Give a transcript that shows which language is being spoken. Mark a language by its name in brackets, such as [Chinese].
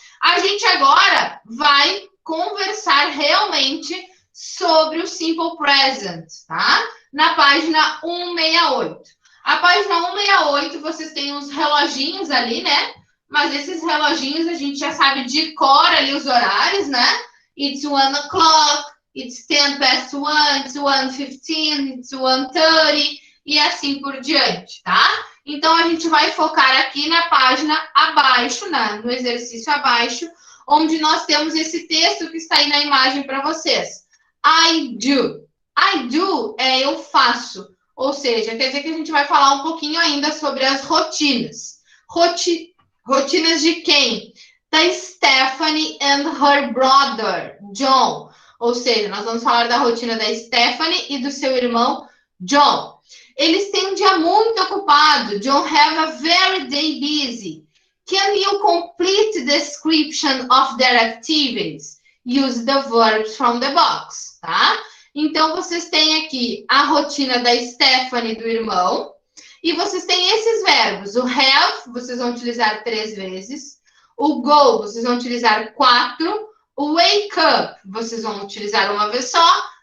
[Portuguese] A gente agora vai conversar realmente sobre o Simple Present, tá? Na página 168. A página 168, vocês têm uns reloginhos ali, né? Mas esses reloginhos a gente já sabe de cor ali os horários, né? [English] It's 1 o'clock, it's 10 past 1, it's 1:15, it's 1:30 [Portuguese] e assim por diante, tá? Então, a gente vai focar aqui na página abaixo, no exercício abaixo, onde nós temos esse texto que está aí na imagem para vocês. [English] I do. I do [Portuguese] é eu faço. Ou seja, quer dizer que a gente vai falar um pouquinho ainda sobre as rotinas. Rotinas de quem? Da [English] Stephanie and her brother, John. [Portuguese] Ou seja, nós vamos falar da rotina da Stephanie e do seu irmão, John. Eles têm um dia muito ocupado. [English] John have a very day busy. Can you complete the description of their activities? Use the verbs from the box, tá? [Portuguese] Então, vocês têm aqui a rotina da Stephanie e do irmão. E vocês têm esses verbos. O have, vocês vão utilizar 3 vezes. O go, vocês vão utilizar 4. O wake up, vocês vão utilizar uma vez só.